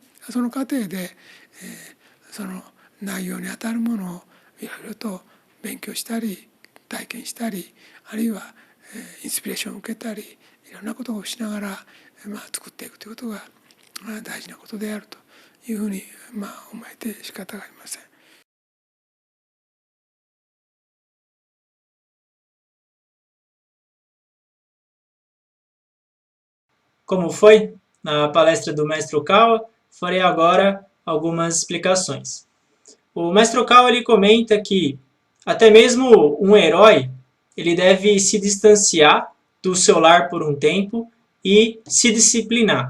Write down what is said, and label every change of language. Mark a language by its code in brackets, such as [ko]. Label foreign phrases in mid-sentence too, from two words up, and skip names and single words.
[ja] その過程で、その内容にあたるものをいろいろと勉強したり体験したりあるいは、インスピレーションを受けたりいろんなことをしながら、作っていくということが、大事なことであるというふうに、思えて仕方がありません。 [pt] Como foi na palestra do Mestre Okawa, farei agora algumas explicações. O Mestre Okawa ele comenta que até mesmo um herói ele deve se distanciar do seu lar por um tempo e se disciplinar.